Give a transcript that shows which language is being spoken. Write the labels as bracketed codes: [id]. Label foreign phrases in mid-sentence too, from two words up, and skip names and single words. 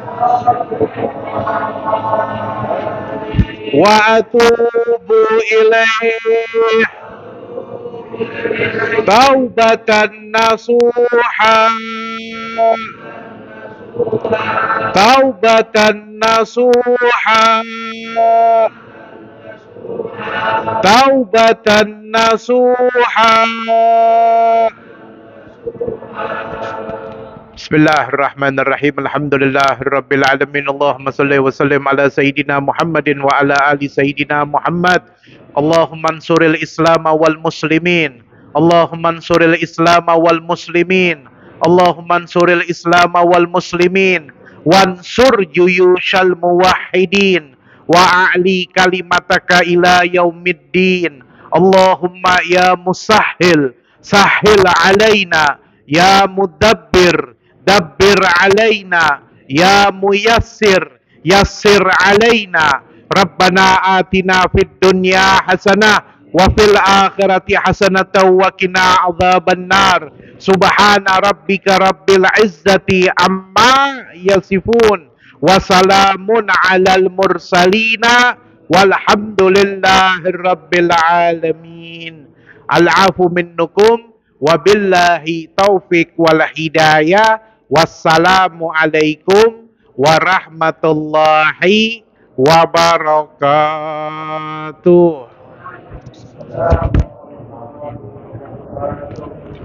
[ar] وأتوب إليه توبة نصوحا، توبة نصوحا، توبة نصوحا. بسم الله الرحمن الرحيم. الحمد لله رب العالمين. اللهم صل وسلم على سيدنا محمد وعلى آل سيدنا محمد. اللهم انصر الإسلام والمسلمين. اللهم انصر الإسلام والمسلمين. اللهم انصر الإسلام والمسلمين. وانصر جيوش الموحدين وأعل كلمتك إلى يوم الدين. اللهم يا مسهل سهل علينا، يا مدبر دبر علينا، يا ميسر يسر علينا. ربنا آتنا في الدنيا حسنة وفي الآخرة حسنة وقنا عذاب النار. سبحان ربك رب العزة عما يصفون وسلام على المرسلين والحمد لله رب العالمين. العفو منكم وبالله التوفيق والهداية. والسلام عليكم ورحمة الله وبركاته.